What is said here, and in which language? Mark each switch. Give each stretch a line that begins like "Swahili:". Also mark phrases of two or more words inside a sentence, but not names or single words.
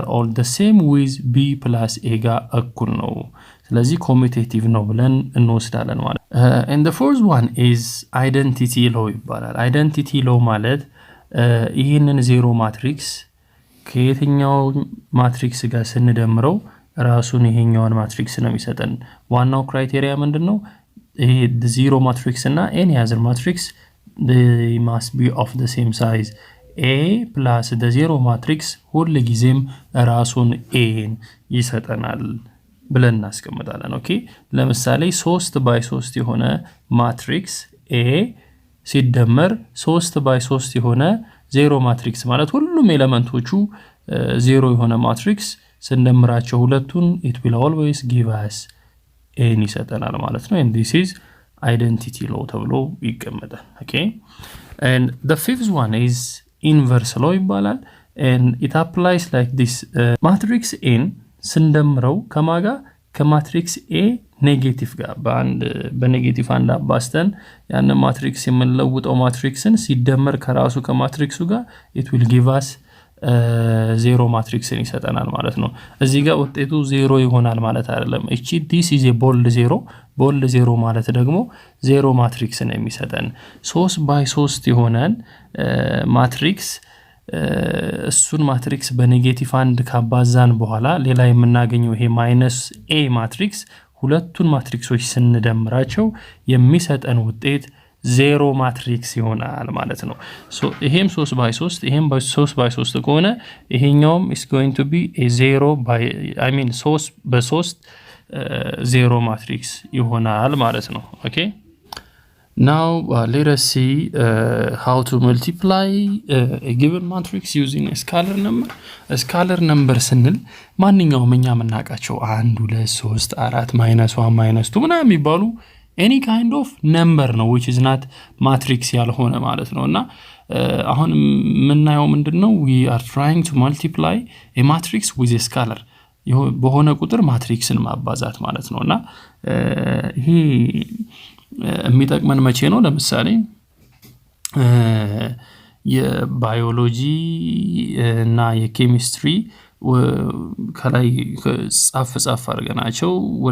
English: or the same with b plus a
Amharic: ጋር እኩል ነው። ስለዚህ commutative ነው ብለን እንወስዳለን ማለት።
English: and the fourth one is identity law
Amharic: ይባላል።
English: identity law
Amharic: ማለት ይሄንን
English: zero matrix
Amharic: ከየትኛው ማትሪክስ ጋር ስንደምረው ራሱን ይሄኛውን ማትሪክስ ነው የሚሰጠን። ዋናው ክራይቴሪያ ምንድነው?
English: ይሄ zero matrix እና any other matrix they must be of the same size. a plus the zero matrix
Amharic: ሁሉ ጊዜም ራሱን a ይሰጠናል ብለን እናስቀምጣለን። ኦኬ፣ ለምሳሌ 3 የሆነ ማትሪክስ a ሲደመር 3 የሆነ ዜሮ ማትሪክስ ማለት ሁሉም ኤሌመንቶቹ ዜሮ የሆነ ማትሪክስ ስንደምራቸው ሁለቱን
English: it will always give us a
Amharic: ይሰጠናል ማለት ነው።
English: and this is identity law
Amharic: ተብሎ ይቀመጣል።
English: okay, and the fifth one is inverse law ይባላል። and it applies like this.
Amharic: matrix n ስንደምረው ከማጋ ከማትሪክስ a ኔጌቲቭ ጋር በኔጌቲቭ አንድ አባስተን ያን ማትሪክስ የምንለውጠው ማትሪክስን ሲደመር ከራሱ ከማትሪክሱ ጋር
English: it will give us
Amharic: ዜሮ ማትሪክስን ይሰጠናል ማለት ነው። እዚህ ጋር ውጤቱ ዜሮ ይሆናል ማለት አይደለም። እቺ
English: this is a bold zero
Amharic: ማለት ደግሞ ዜሮ ማትሪክስን የሚሰጠን 3 የሆነን ማትሪክስ እሱን ማትሪክስ በኔጌቲቭ አንድ ካባዛን በኋላ ሌላ የምናገኘው ይሄ -a ማትሪክስ ሁለቱን ማትሪክሶች ስንደምራቸው የሚሰጠን ውጤት
English: zero matrix
Amharic: ይሆናል ማለት ነው። ሶ ይሄም 3 ይሄም 3 ከሆነ ይሄኛውም
English: is going to be a 3 zero matrix
Amharic: ይሆናል ማለት ነው።
English: ኦኬ፣ now let us see how to multiply a given matrix using a scalar number. a scalar number
Amharic: ስንል ማንኛውም እኛ የምናውቃቸው 1 2 3 4 -1 -2 ምናምን የሚባሉ
English: any kind of number
Amharic: ነው
English: which is not matrix
Amharic: ያልሆነ ማለት ነውና አሁን ምናየው ምንድነው
English: we are trying to multiply a matrix with a scalar
Amharic: በሆነ ቁጥር ማትሪክስን ማባዛት ማለት ነውና ይሄ የሚጠቅመን መቼ ነው? ለምሳሌ የባዮሎጂ እና የኬሚስትሪ ከላይ ጻፍ አድርገናቸው ወደ